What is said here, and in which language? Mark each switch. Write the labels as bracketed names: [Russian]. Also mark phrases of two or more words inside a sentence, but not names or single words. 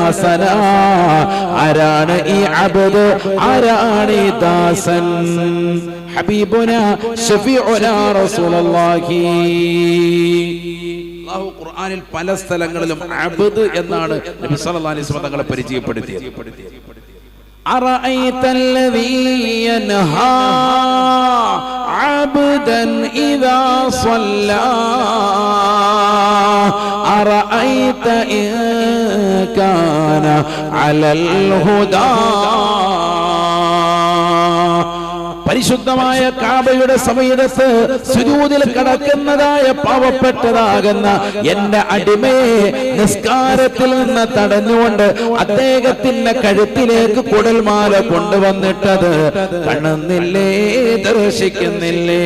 [Malayalam] ആരാണ് ഈ അബ്ദ്? ആരാണ് ഈ ദാസൻ? [Arabic] حبيبنا شفيعنا رسول الله. [Malayalam] അല്ലാഹു ഖുർആനിൽ പല സ്ഥലങ്ങളിലും അബ്ദ് എന്നാണ് നബി [Arabic] صلى الله عليه وسلم [Malayalam] തങ്ങളെ പരിചയപ്പെടുത്തിയത്. [Arabic] أرأيت الذي ينهى عبدا إذا صلى أرأيت إن كان على الهدى. [Malayalam] പരിശുദ്ധമായ കാബയുടെ സമയത്ത് സുജൂദിൽ കിടക്കുന്നതായ പാവപ്പെട്ടതാകുന്ന എന്റെ അടിമയെ നിസ്കാരത്തിൽ നിന്ന് തടഞ്ഞുകൊണ്ട് അദ്ദേഹത്തിന്റെ കഴുത്തിലേക്ക് കുടൽമാല കൊണ്ടുവന്നിട്ടത് കാണുന്നില്ലേ, ദർശിക്കുന്നില്ലേ?